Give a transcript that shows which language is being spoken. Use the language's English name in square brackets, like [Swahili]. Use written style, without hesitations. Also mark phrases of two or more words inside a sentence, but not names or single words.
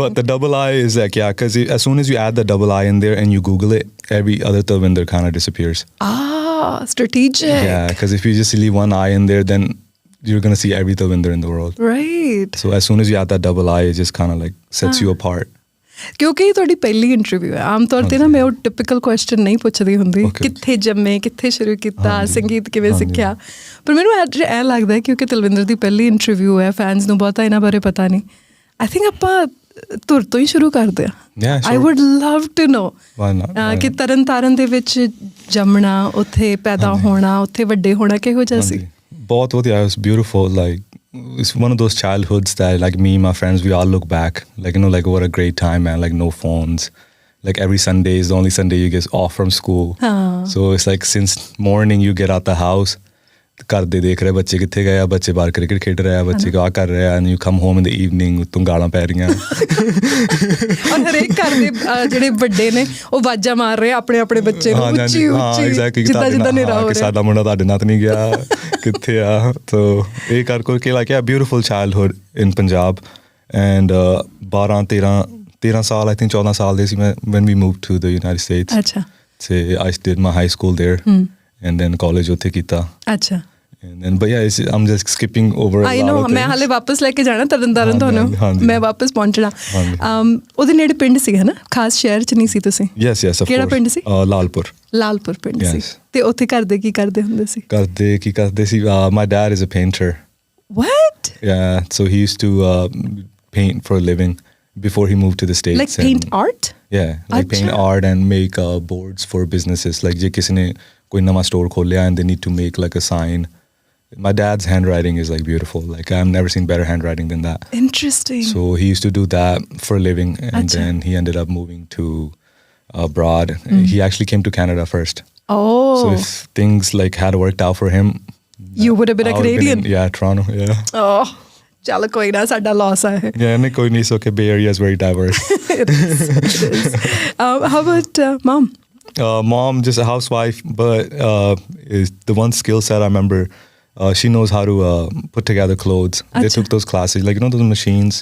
[English] But the double I is like, yeah, because as soon as you add the double I in there and you Google it, every other Talvinder kind of disappears. Strategic. Yeah, because if you just leave one I in there, then you're going to see every Talvinder in the world. Right. So as soon as you add that double I, it just kind of like sets you apart. [Punjabi] ਕਿਉਂਕਿ ਇਹ ਤੁਹਾਡੀ ਪਹਿਲੀ ਇੰਟਰਵਿਊ ਹੈ. ਆਮ ਤੌਰ 'ਤੇ ਨਾ ਮੈਂ ਉਹ [English] typical question [Punjabi] ਨਹੀਂ ਪੁੱਛਦੀ ਹੁੰਦੀ, ਕਿੱਥੇ ਜੰਮੇ, ਕਿੱਥੇ ਸ਼ੁਰੂ ਕੀਤਾ, ਸੰਗੀਤ ਕਿਵੇਂ ਸਿੱਖਿਆ. ਪਰ ਮੈਨੂੰ ਅੱਜ ਐਂ ਲੱਗਦਾ ਕਿਉਂਕਿ ਤਲਵਿੰਦਰ ਦੀ ਪਹਿਲੀ ਇੰਟਰਵਿਊ ਹੈ, ਫੈਨਸ ਨੂੰ ਬਹੁਤਾ ਇਹਨਾਂ ਬਾਰੇ ਪਤਾ ਨਹੀਂ. [English] I think [Punjabi] ਆਪਾਂ ਧੁਰ ਤੋਂ ਹੀ ਸ਼ੁਰੂ ਕਰਦੇ ਹਾਂ. [English] I would love to know [Punjabi] ਕਿ ਤਰਨ ਤਾਰਨ ਦੇ ਵਿੱਚ ਜੰਮਣਾ, ਉੱਥੇ ਪੈਦਾ ਹੋਣਾ, ਉੱਥੇ ਵੱਡੇ ਹੋਣਾ ਕਿਹੋ ਜਿਹਾ ਸੀ? ਬਹੁਤ ਵਧੀਆ. [English] It was beautiful. Like it's one of those childhoods that like me and my friends we all look back like like what a great time, man. Like no phones, like every Sunday is the only Sunday you get off from school. So it's like since morning you get out the house, [Punjabi] ਘਰ ਦੇ ਦੇਖ ਰਹੇ ਬੱਚੇ ਕਿੱਥੇ ਗਏ ਆ, ਬੱਚੇ ਬਾਹਰ ਕ੍ਰਿਕਟ ਖੇਡ ਰਹੇ ਆ, ਬੱਚੇ ਆ ਕਰ ਰਹੇ ਆ, [English] and you come home in the evening [Punjabi] ਤੂੰ ਗਾਲਾਂ ਪੈ ਰਹੀਆਂ. ਔਰ ਹਰੇਕ ਘਰ ਦੇ ਜਿਹੜੇ ਵੱਡੇ ਨੇ ਉਹ ਆਵਾਜ਼ਾਂ ਮਾਰ ਰਹੇ ਆਪਣੇ ਆਪਣੇ ਬੱਚੇ ਨੂੰ ਉੱਚੀ ਉੱਚੀ ਜਿੱਦਾਂ ਜਿੱਦਾਂ ਹਨੇਰਾ ਹੋ ਰਿਹਾ, ਸਾਡਾ ਮੁੰਡਾ ਤੁਹਾਡੇ ਨਾਲ ਨਹੀਂ ਗਿਆ, ਕਿੱਥੇ ਆ. ਤੋ ਇਹ ਕਰ ਕਰਕੇ [English] like yeah, beautiful childhood in Punjab. And 13 ਸਾਲ, I think [Punjabi] 14 ਸਾਲ ਦੇ ਸੀ ਮੈਂ [English] when we moved to the United States. ਅੱਛਾ. So I did my high school there. And then college [Punjabi] ਉੱਥੇ ਕੀਤਾ. [English] ਅੱਛਾ. And then but yeah, I'm just skipping over a lot of things. I know, [Punjabi] ਮੈਂ ਹਾਲੇ ਵਾਪਸ ਲੈ ਕੇ ਜਾਣਾ ਤਰਨ ਤਾਰਨ ਤੁਹਾਨੂੰ, ਮੈਂ ਵਾਪਸ ਪਹੁੰਚਣਾ. ਉਹਦੇ ਨੇੜੇ ਪਿੰਡ ਸੀ ਹੈ ਨਾ, ਖਾਸ ਸ਼ਹਿਰ 'ਚ ਨਹੀਂ ਸੀ ਤੁਸੀਂ? [English] Yes, of course. [Punjabi] ਕਿਹੜਾ ਪਿੰਡ ਸੀ? ਲਾਲਪੁਰ ਪਿੰਡ ਸੀ. ਤੇ ਉੱਥੇ ਘਰਦੇ ਕੀ ਕਰਦੇ ਹੁੰਦੇ ਸੀ? ਕਰਦੇ ਸੀ [English] my dad is a painter. What? Yeah, so he used to paint for a living before he moved to the States. Like paint art? Yeah, like paint art and make boards for businesses. Like [Punjabi] ਜੇ ਕਿਸੇ ਨੇ ਕੋਈ ਨਵਾਂ store ਖੋਲਿਆ [English] and they need to make like a sign My dad's handwriting is like beautiful. Like I've never seen better handwriting than that. Interesting. So he used to do that for a living, and Acha. then he ended up moving to abroad. He actually came to Canada first. Oh, So if things like had worked out for him, you would have been a I would have Canadian. yeah, Toronto. Yeah. [Punjabi] Oh, ਚਲੋ ਕੋਈ ਨਾ ਸਾਡਾ loss ਹੈ. [English] Yeah, and [Punjabi] ਕੋਈ ਨਹੀਂ, [English] so okay, Bay Area is very diverse. It is. It is. How about mom? Mom, just a housewife, but is the one skill set I remember. She knows how to put together clothes. They Acha. took those classes, like those machines.